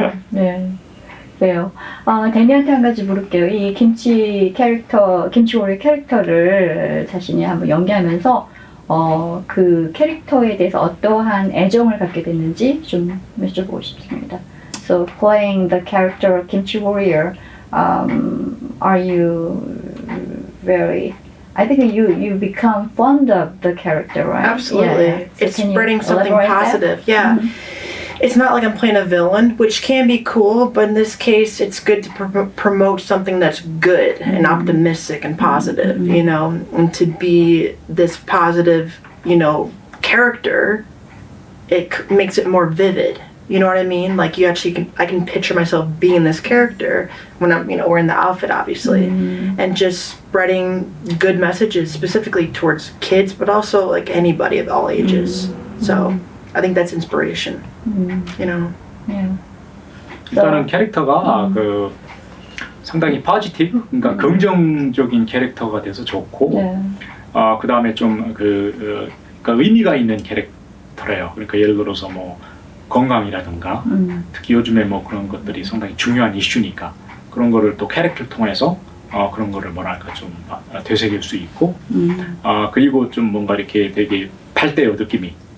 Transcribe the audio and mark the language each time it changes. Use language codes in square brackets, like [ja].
[ko] 네. 그래요. 데니한테 한 가지 물을게요. 이 김치 오리 캐릭터를 자신이 한번 연기하면서 그 캐릭터에 대해서 어떠한 애정을 갖게 됐는지 좀 여쭤보고 싶습니다. [en] So playing the character of Kimchi Warrior, are you very? I think you become fond of the character, right? Absolutely. Yeah. So It's can you spreading something elaborate that? positive. Yeah. It's not like I'm playing a villain, which can be cool, but in this case, it's good to promote something that's good and optimistic and positive, you know, and to be this positive, you know, character, makes it more vivid. You know what I mean? Like I can picture myself being this character when I'm, you know, wearing the outfit, obviously, and just spreading good messages specifically towards kids, but also like anybody of all ages. So I think that's inspiration. You know. Yeah. [ko] 일단은 캐릭터가 그 상당히 포지티브, 그러니까 긍정적인 캐릭터가 돼서 좋고, 네. 그 다음에 좀 그러니까 의미가 있는 캐릭터래요. 그러니까 예를 들어서 뭐 건강이라든가, 특히 요즘에 뭐 그런 것들이 상당히 중요한 이슈니까 그런 거를 또 캐릭터를 통해서 그런 거를 뭐랄까 좀 되새길 수 있고, 그리고 좀 뭔가 이렇게 되게 밝대요 느낌이.